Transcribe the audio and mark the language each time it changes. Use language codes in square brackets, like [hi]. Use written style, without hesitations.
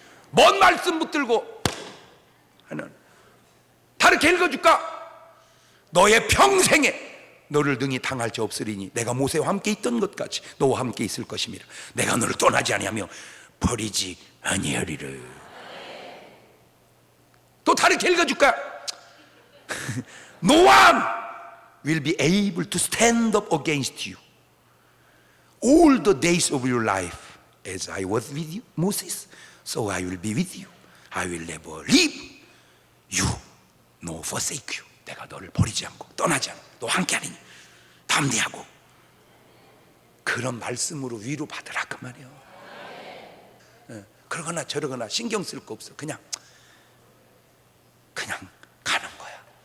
[ko] 뭔 말씀 붙들고 하는. 다르게 읽어줄까? 너의 평생에 너를 능히 당할 자 없으리니 내가 모세와 함께 있던 것 같이 너와 함께 있을 것임이라. 내가 너를 떠나지 아니하며 버리지 아니하리라. 또 다르게 읽어줄까? [en] No one will be able to stand up against you all the days of your life. As I was with you, Moses, so I will be with you. I will never leave you nor forsake you. [ko] 내가 너를 버리지 않고 떠나지 않고 너와 함께하리니 담대하고. 그런 말씀으로 위로받으라 그 말이에요. 그러거나 저러거나 신경 쓸 거 없어. 그냥 가는 거야.